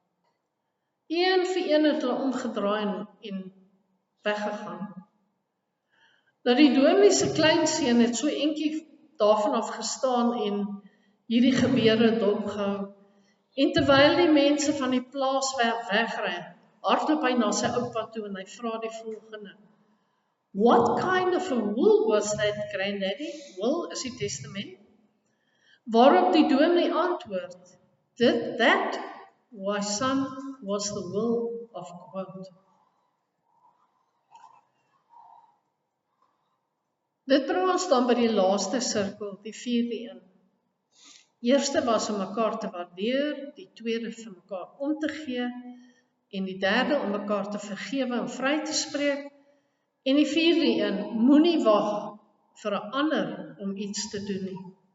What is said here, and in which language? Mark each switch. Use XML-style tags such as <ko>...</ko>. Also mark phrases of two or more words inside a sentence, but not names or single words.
<af>Een vir een het hulle omgedraai en weggegaan. Nou die dominee se kleinseun het so eentjie daarvan af gestaan en hierdie gebeure dopgehou. En terwyl die mense van die plaas wegry, hardloop hy na sy oupa toe en hy vra die volgende:</af> <en>What kind of a will was that, granddaddy?</en> <af>Will is die testament. Waarop die dominee antwoord:</af> <en>That, my son, was the will of God.</en> <af>Dit bring ons dan by die laaste sirkel, die 4de een. Eerste was om mekaar te waardeer, die tweede vir mekaar om te gee, en die derde om mekaar te vergewe en vry te spreek, en die 4de een, moenie wag vir 'n ander om iets te doen nie.</af>